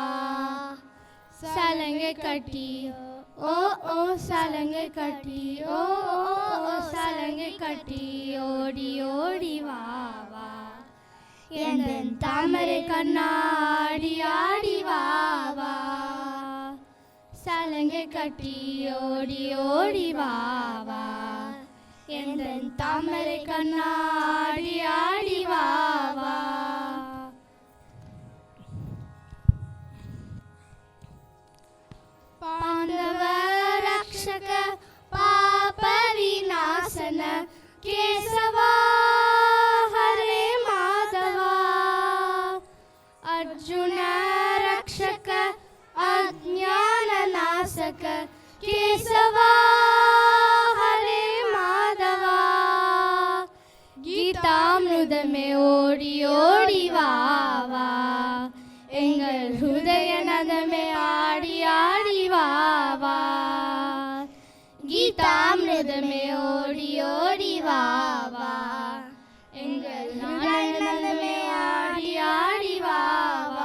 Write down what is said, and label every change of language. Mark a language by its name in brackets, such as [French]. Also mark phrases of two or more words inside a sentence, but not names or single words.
[Tamil] சலங்கை கட்டி ஓ ஓ சலங்கை கட்டி ஓ ஓ ஓ சலங்கை கட்டி ஓடி ஓடி வா வா, எந்தன் தாமரை கண்ணாடி ஆடி வா வா. சலங்கை சலங்கை கட்டி ஓடி ஓடி வா வா எந்தன் தாமரை கண்ணா ஆடி ஆடி வா வா. [Sanskrit] पांडव रक्षक पाप विनाशन केशवा हरे माधवा अर्जुन रक्षक अज्ञान नाशक केशवा हरे माधवा [Tamil] கீதாமிருதமே ஓடி ஓடி வா வா எங்கள் ஹுதய நதமே ஆடி ஆடி வா வா கீதாமிருதமே ஓடி ஓடி வா வா எங்கள் ஹுதய நதமே ஆடி ஆடி வா வா.